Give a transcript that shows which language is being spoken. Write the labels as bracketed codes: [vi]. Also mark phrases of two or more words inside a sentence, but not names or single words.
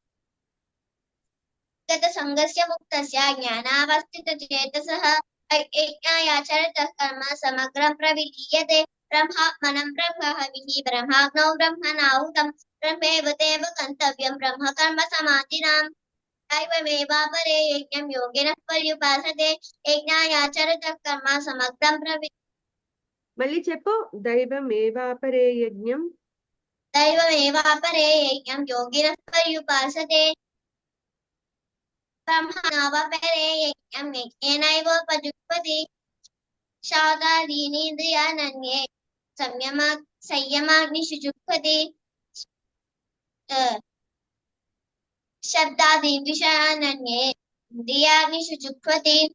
[sa] गतसङ्गस्य मुक्तस्य ज्ञानावस्थितचेतसः यज्ञायाचरतः कर्म समग्रं प्रविलीयते ब्रह्मात्मनं ब्रह्महविः ब्रह्माग्नौ ब्रह्मणाहुतं ब्रह्मैव देव गन्तव्यं ब्रह्मकर्म समाधिनाम् दैवमेवापरे यज्ञं योगिनः पर्युपासते यज्ञायाचरतः कर्म समग्रं [te] మళ్ళీ చెప్పు [sa] దైవమేవాపరే యజ్ఞం दैवमेवापरे यज्ञं योगिनः पर्युपासते ब्रह्मणावापरे यज्ञं यज्ञेनैवोपजुह्वति शादादीनीन्द्रियानन्ये संयमाग्निषु जुह्वति शब्दादीन् विषयानन्ये इन्द्रियाग्निषु जुह्वति